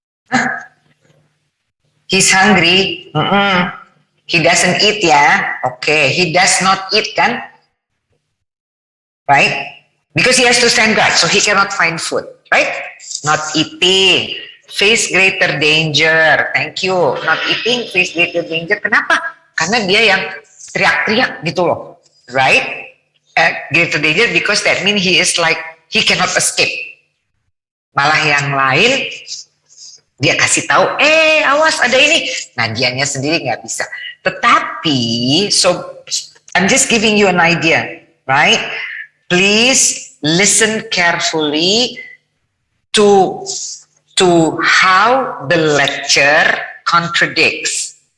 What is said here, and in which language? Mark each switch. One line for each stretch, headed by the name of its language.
English: Huh? He's hungry. He doesn't eat, yeah? Okay, he does not eat, kan? Right? Because he has to stand guard, so he cannot find food, right? Not eating. Face greater danger. Thank you. Not eating, face greater danger.
Indonesian: Kenapa? Karena dia yang teriak-teriak gitu loh.
English: Right? Greater danger because that means he is like, he cannot escape.
Indonesian: Malah yang lain, dia kasih tahu, awas ada ini. Nah, dianya sendiri nggak bisa. Tetapi,
English: so I'm just giving you an idea, right? Please listen carefully to how the lecture contradicts.